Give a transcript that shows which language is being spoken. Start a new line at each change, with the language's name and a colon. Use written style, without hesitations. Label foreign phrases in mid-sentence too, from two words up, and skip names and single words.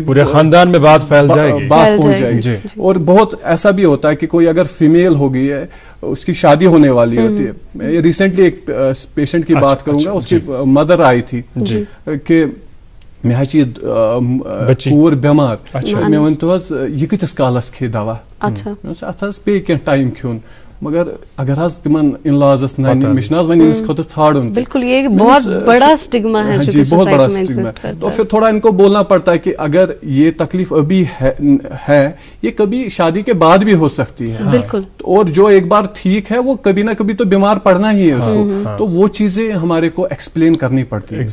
Urdu: پورے خاندان میں بات پھیل جائے گی, بات پہنچ جائے گی. اور بہت ایسا بھی ہوتا ہے کہ کوئی اگر فیمیل ہو گئی ہے, اس کی شادی ہونے والی ہوتی ہے. میں ریسنٹلی ایک پیشنٹ کی بات کروں گا, اس کی مدر آئی تھی کہ
Kashmiri: میں پور بیمار, میں ونتو حظ یہ کتس کالس کھے دوا, ات حظ پے کینٛہہ ٹائم کھیون, مگر اگر حظ تمن ان لازس نانی مش نہ ون امس خاطر ژھاڑن.
Urdu: بالکل یہ بہت بڑا سٹگما ہے, جی بہت بڑا سٹگما. تو پھر تھوڑا ان کو بولنا پڑتا ہے کہ اگر یہ تکلیف ابھی ہے یہ کبھی شادی کے بعد بھی ہو سکتی ہے. بالکل. اور جو ایک بار ٹھیک ہے وہ کبھی نہ کبھی تو بیمار پڑنا ہی ہے اس کو, تو وہ چیزیں ہمارے کو ایکسپلین کرنی پڑتی ہے.